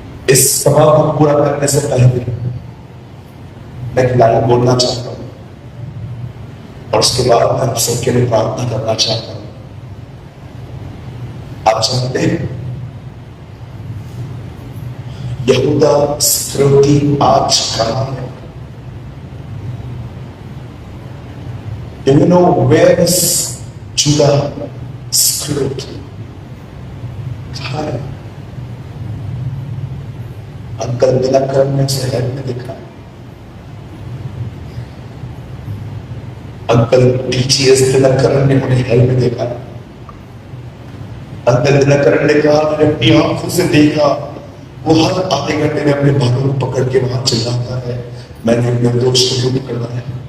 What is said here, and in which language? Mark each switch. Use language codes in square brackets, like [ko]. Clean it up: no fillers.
[hi] इस सभा को पूरा करने से पहले मैं एक लाइन बोलना चाहता हूं और उसके बाद मैं आप सबके लिए प्रार्थना करना चाहता हूं। आप जानते हैं यहूदा इस्करियोती आज कहां है? [en] Do you know where is Judah Iscariot? [hi] कहां है? अंकल दिनकरण ने शहर में देखा, अंकल टीचीएस दिनकरण ने उन्हें हेल में देखा। अंकल दिनकरण ने कहा मैंने अपनी आंखों से देखा वो हर आधे घंटे में अपने बालों को पकड़ के वहां चिल्लाता है मैंने निर्दोष को क्यों पकड़ना है।